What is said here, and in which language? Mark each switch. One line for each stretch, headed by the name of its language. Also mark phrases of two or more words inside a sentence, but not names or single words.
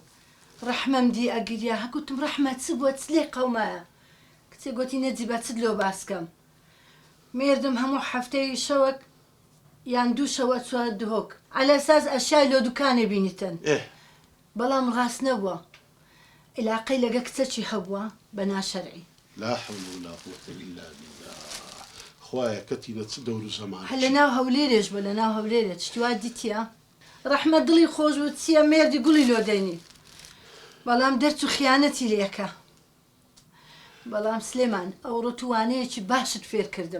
Kurdish: ڕەحمەم دی ئەگریا هەگوتم ڕەحمە چ بووە چ لێ قەومایە کچێ گوتی نەجیبە چت لۆ باسکەم. مێردم هەموو هەفتەی شەوەک یان دوو شەوە چوار دهۆک على ئەساس ئەشیای لۆ دوکانێ بینیتن. بەڵام ڕاست نەبووە علاقەی لەگە کچەکی هەبووە بە ناشەرعی.
Arabic: لا حول ولا قوة إلا بالله.
Kurdish: خوایە کەتینە چ دەور و زەمان هە لە ناو هەولێرێش بە لە ناو هەولێرێ شتیوا دیتیە ڕەحمە دڵی خۆش بوو چییە مێردی گوڵی لۆ دەینی بەڵام دەرچ و خیانەتی لێکە. بەڵام سلێمان ئەوڕۆ توانەیەکی باشت فێر کردم.